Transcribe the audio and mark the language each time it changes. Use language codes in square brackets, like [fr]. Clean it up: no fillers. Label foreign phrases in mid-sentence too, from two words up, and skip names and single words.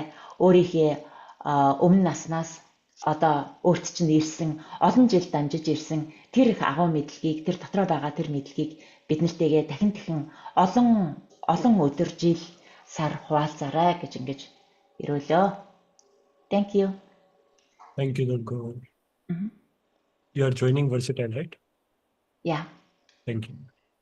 [mn] Өөрийнхөө өмнө наснаас одоо өөрт чинь ирсэн олон жил дамжиж ирсэн тэр их агуу мэдлэгийг, тэр дотроо байгаа тэр мэдлэгийг бид нартэйгээ дахин олон өдөр, жил, сар хуваалцаарай гэж ингэж ирүүлөө. [en] Thank you. Thank you, Durga. Mhm. You are joining Versatile, right? Yeah. Thank you.